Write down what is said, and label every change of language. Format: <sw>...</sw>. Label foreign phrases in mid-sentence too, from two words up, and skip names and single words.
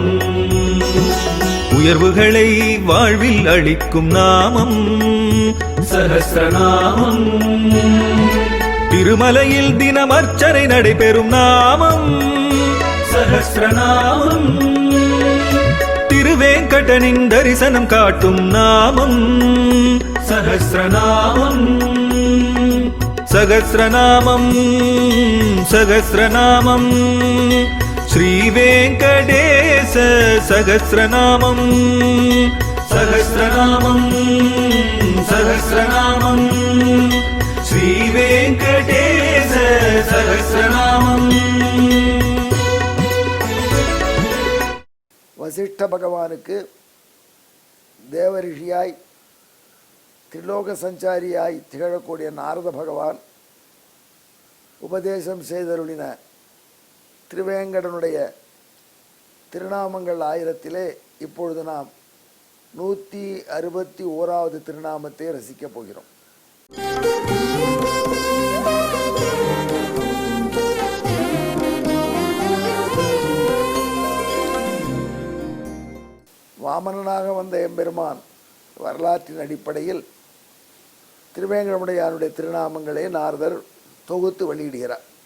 <ta>உயர்வுகளை வாழ்வில் அளிக்கும் நாமம் சஹஸ்ரநாமம். திருமலையில் தினம் அர்ச்சனை நடைபெறும் நாமம் சஹஸ்ரநாமம். திருவேங்கடனின் தரிசனம் காட்டும் நாமம் சஹஸ்ரநாமம்.</ta> <sa>सहस्रनामं सहस्रनामं श्रीवेङ्कटेश सहस्रनामं सहस्रनामं सहस्रनामं श्रीवेङ्कटेश सहस्रनामम्।</sa> <ta>வசிஷ்ட பகவானுக்கு தேவரிஷியாய் திரிலோக சஞ்சாரியாய் திகழக்கூடிய நாரத பகவான் உபதேசம் செய்தருளின திருவேங்கடனுடைய திருநாமங்கள் 1000 இப்பொழுது நாம் 161வது திருநாமத்தை ரசிக்கப் போகிறோம். வாமனனாக வந்த எம்பெருமான் வரலாற்றின் அடிப்படையில் திருவேங்கடமுடையானுடைய திருநாமங்களை நாரதர் தொகுத்து வெளியிடுகிறார்.</ta>